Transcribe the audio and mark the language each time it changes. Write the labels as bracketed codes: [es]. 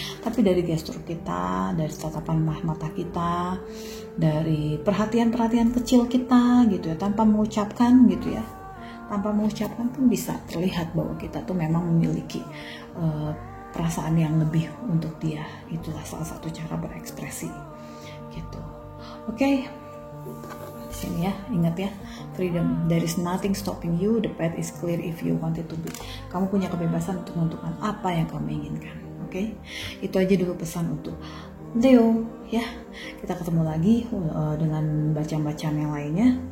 [id] Tapi dari gestur kita, dari tatapan mata kita, dari perhatian-perhatian kecil kita gitu ya, tanpa mengucapkan gitu ya. Tanpa mengucapkan pun bisa terlihat bahwa kita tuh memang memiliki perasaan yang lebih untuk dia. Itulah salah satu cara berekspresi gitu. Oke. Di sini ya, ingat ya, [en] freedom, there is nothing stopping you, the path is clear if you want it to be. [id] Kamu punya kebebasan untuk menentukan apa yang kamu inginkan. Oke. Itu aja dulu pesan untuk Leo ya. Kita ketemu lagi dengan bacaan-bacaan yang lainnya.